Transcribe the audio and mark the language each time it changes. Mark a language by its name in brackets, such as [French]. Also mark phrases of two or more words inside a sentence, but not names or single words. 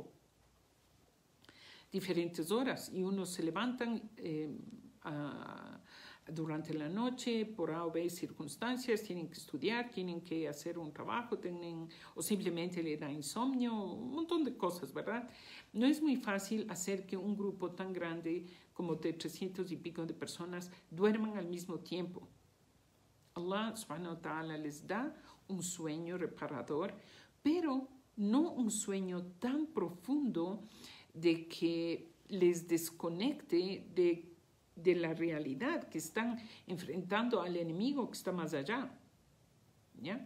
[Spanish] Diferentes horas, y unos se levantan durante la noche por A o B circunstancias, tienen que estudiar, tienen que hacer un trabajo, o simplemente le da insomnio, un montón de cosas, ¿verdad? No es muy fácil hacer que un grupo tan grande como de 300 y pico de personas duerman al mismo tiempo. Allah [Arabic] سبحانه وتعالى [Spanish] les da un sueño reparador, pero no un sueño tan profundo de que les desconecte de la realidad, que están enfrentando al enemigo que está más allá. ¿Ya?